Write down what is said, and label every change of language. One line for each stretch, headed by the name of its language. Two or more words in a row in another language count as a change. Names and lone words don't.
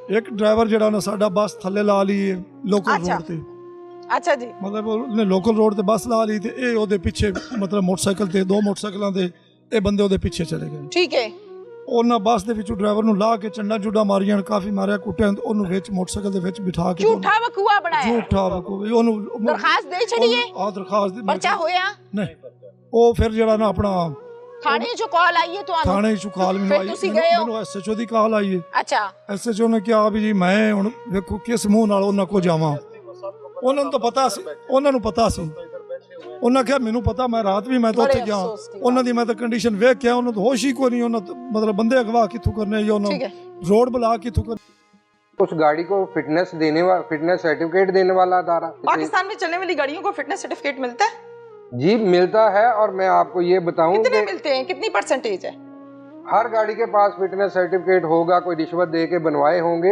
Punjabi: ਇੱਕ ਡਰਾਈਵਰ ਜਿਹੜਾ ਉਹਨੇ ਸਾਡਾ ਬੱਸ ਥੱਲੇ ਲਾ ਲਈ ਲੋਕਲ ਅੱਛਾ। ਰੋਡ ਤੇ,
Urdu: اچھا جی,
Punjabi: ਮਤਲਬ ਉਹਨੇ ਲੋਕਲ ਰੋਡ ਤੇ ਬੱਸ ਲਾ ਲਈ ਤੇ ਇਹ ਉਹਦੇ ਪਿੱਛੇ ਮਤਲਬ ਮੋਟਰਸਾਈਕਲ ਤੇ 2 ਮੋਟਰਸਾਈਕਲਾਂ ਦੇ ਇਹ ਬੰਦੇ ਉਹਦੇ ਪਿੱਛੇ ਚਲੇ ਗਏ।
Urdu: ٹھیک ہے,
Punjabi: ਉਹਨਾਂ ਬੱਸ ਦੇ ਵਿੱਚੋਂ ਡਰਾਈਵਰ ਨੂੰ ਲਾ ਕੇ ਚੰਡਾ ਜੁੱਡਾ ਮਾਰੀਆਂ, ਕਾਫੀ ਮਾਰਿਆ, ਕੁੱਟਿਆ, ਤੇ ਉਹਨੂੰ ਵਿੱਚ ਮੋਟਰਸਾਈਕਲ ਦੇ ਵਿੱਚ ਬਿਠਾ ਕੇ
Urdu: جھوٹا وقوعہ بنایا.
Punjabi: ਝੂਠਾ ਵਕੂਵੀ ਉਹਨੂੰ ਦਰਖ਼ਾਸਤ ਦੇ ਛੱਡੀਏ, ਆ ਦਰਖਾਸਤ ਦੀ ਪਰਚਾ ਹੋਇਆ, ਨਹੀਂ, ਉਹ ਫਿਰ ਜਿਹੜਾ ਨਾ ਆਪਣਾ
Urdu: تھانے جو کال آئی ہے تو
Punjabi: ਥਾਣੇ ਚ ਕਾਲ ਮੈਨੂੰ ਫਿਰ ਆਈ, ਤੁਸੀਂ ਗਏ ਹੋ? ਮੈਨੂੰ ਐਸਐਚਓ ਦੀ ਕਾਲ ਆਈ ਹੈ।
Urdu: اچھا,
Punjabi: ਐਸਐਚਓ ਨੇ ਕਿਹਾ ਵੀ ਜੀ ਮੈਂ ਹੁਣ ਵੇਖੋ ਕਿਸ ਮੂੰਹ ਨਾਲ ਉਹਨਾਂ ਕੋ ਜਾਵਾਂ। ਉਹਨਾਂ ਨੂੰ ਤਾਂ ਪਤਾ ਸੀ, ਉਹਨਾਂ ਨੂੰ ਪਤਾ ਸੀ। ਉਹਨਾਂ ਕਿਹਾ ਮੈਨੂੰ ਪਤਾ, ਮੈਂ ਰਾਤ ਵੀ ਮੈਂ ਤਾਂ ਉੱਥੇ ਬੜੇ ਗਿਆ, ਅਫਸੋਸ ਦੀ ਉਹਨਾਂ ਦੀ ਮੈਂ ਤਾਂ ਕੰਡੀਸ਼ਨ ਵੇਖ ਕੇ ਉਹਨਾਂ ਤੋਂ ਹੋਸ਼ ਹੀ ਕੋਈ ਨਹੀਂ। ਉਹਨਾਂ ਮਤਲਬ ਬੰਦੇ ਅਗਵਾ ਕਿੱਥੋਂ ਕਰਨੇ ਜਾਂ ਉਹਨਾਂ
Urdu: ٹھیک ہے,
English: road block
Punjabi: ਕਿੱਥੋਂ ਕਰ।
Urdu: اس گاڑی کو
English: fitness certificate
Urdu: دینے والا ادارہ پاکستان میں چلنے والی گاڑیوں کو
English: fitness certificate
Urdu: ملتا ہے? جی ملتا ہے۔ اور میں آپکو یہ بتاؤں کتنے کہ ملتے ہیں، کتنی پرسنٹیج ہے? ہر گاڑی کے پاس
English: fitness certificate
Urdu: ہوگا، کوئی رشوت دے کے بنوائے ہوں گے.